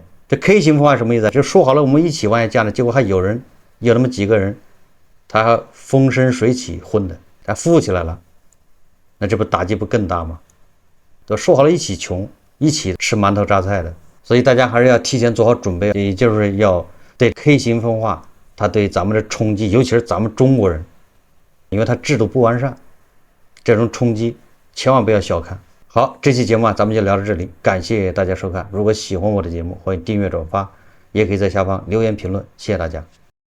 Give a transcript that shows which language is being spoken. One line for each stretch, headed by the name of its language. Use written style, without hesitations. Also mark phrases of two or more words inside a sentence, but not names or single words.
Chinese: 這 K 型分化什麼意思？就說好了我們一起往下降的，結果還有那麼幾個人，他還風生水起混的，他富起來了，那這不打擊不更大吗？都說好了一起窮，一起吃馒頭榨菜的。所以大家還是要提前做好準備，也就是要对 K 型分化它对咱们的衝擊，尤其是咱們中國人，因為它制度不完善，這種衝擊千萬不要小看。好，這期節目咱們就聊到這裡，感謝大家收看。如果喜歡我的節目，歡迎訂閱轉發，也可以在下方留言評論，謝謝大家。